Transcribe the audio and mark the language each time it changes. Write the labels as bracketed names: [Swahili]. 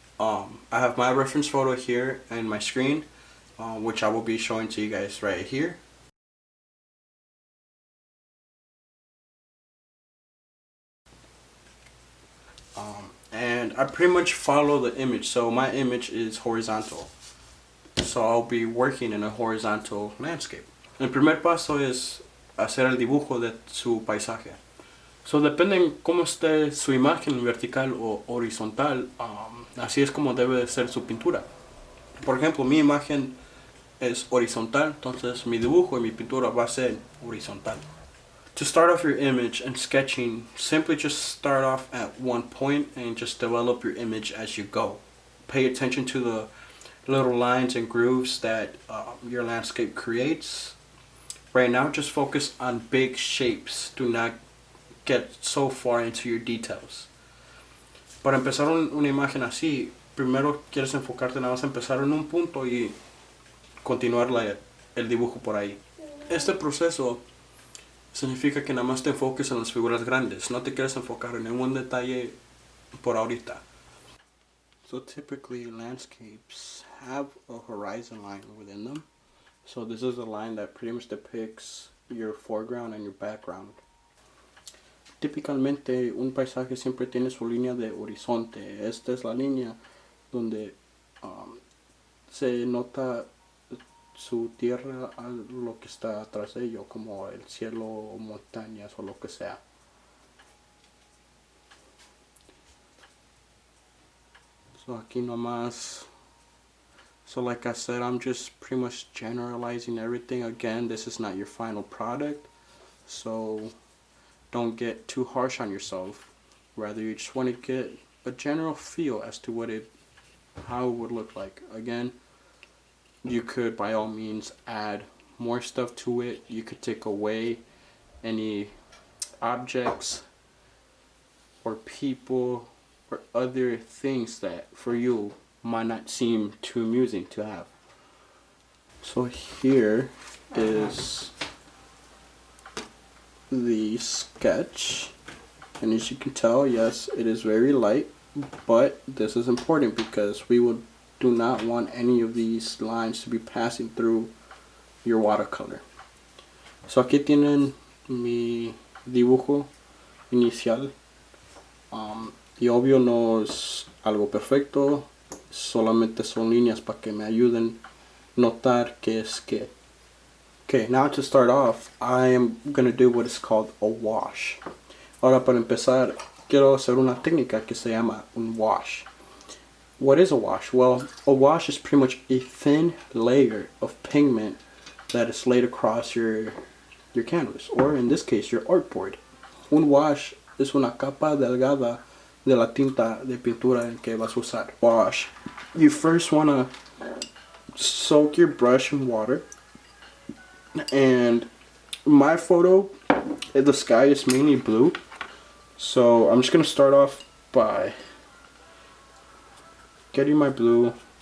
[English] I have my reference photo here in my screen, which I will be showing to you guys right here. And I pretty much follow the image. So my image is horizontal. So I'll be working in a horizontal landscape. [Spanish] El primer paso es hacer el dibujo de su paisaje. So depende en cómo esté su imagen, vertical o horizontal, así es como debe de ser su pintura. Por ejemplo, mi imagen es horizontal, entonces mi dibujo y mi pintura va a ser horizontal. [English] To start off your image and sketching, simply just start off at one point and just develop your image as you go. Pay attention to the little lines and grooves that your landscape creates. Right now, just focus on big shapes. Do not get so far into your details. [Spanish] Para empezar una imagen así, primero quieres enfocarte nada más a empezar en un punto y continuar el dibujo por ahí. Este proceso significa que nada más te enfoques en las figuras grandes, no te quieres enfocar en ningún detalle por ahorita. [English] So typically landscapes have a horizon line within them. So this is a line that pretty much depicts your foreground and your background. [Spanish] Típicamente un paisaje siempre tiene su línea de horizonte. Esta es la línea donde se nota su tierra a lo que está atrás de ello, como el cielo o montañas o lo que sea. [English] So [Spanish] aquí nomás, [English] so like I said, I'm just pretty much generalizing everything. Again, this is not your final product, so don't get too harsh on yourself. Rather, you just want to get a general feel as to how it would look like. Again, you could by all means add more stuff to it. You could take away any objects or people or other things that for you might not seem too amusing to have. So here is the sketch, and as you can tell, yes, it is very light, but this is important because we do not want any of these lines to be passing through your watercolor. [Spanish] So aquí tienen mi dibujo inicial, y obvio no es algo perfecto, solamente son líneas para que me ayuden a notar qué es qué. [English] Okay, now to start off, I am going to do what is called a wash. [Spanish] Ahora para empezar, quiero hacer una técnica que se llama un wash. [English] What is a wash? Well, a wash is pretty much a thin layer of pigment that is laid across your canvas, or in this case, your artboard. [Spanish] Un wash es una capa delgada de la tinta de pintura en que vas a usar. [English] Wash. You first want to soak your brush in water and my photo, the sky is mainly blue. So I'm just going to start off by getting my blue.